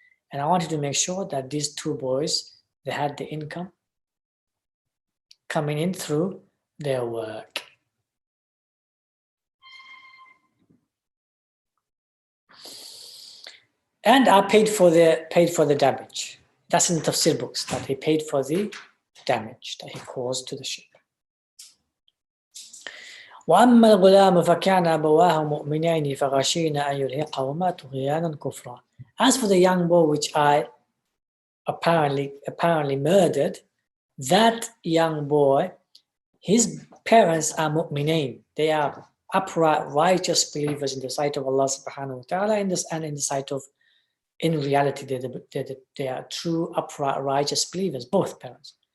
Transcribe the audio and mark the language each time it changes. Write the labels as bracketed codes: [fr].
[en] And I wanted to make sure that these two boys, they had the income coming in through their work. And I paid for the damage. That's in the tafsir books, that he paid for the damage that he caused to the ship. [ar] وأما الغلام فكان أبواه مؤمنين فخشينا أن يرهقهما طغيانا كفرا. [en] As for the young boy which I apparently murdered, that young boy, his parents are mu'minain. They are upright, righteous believers in the sight of Allah subhanahu wa ta'ala, and in the sight of, in reality, they are true, upright, righteous believers, both parents.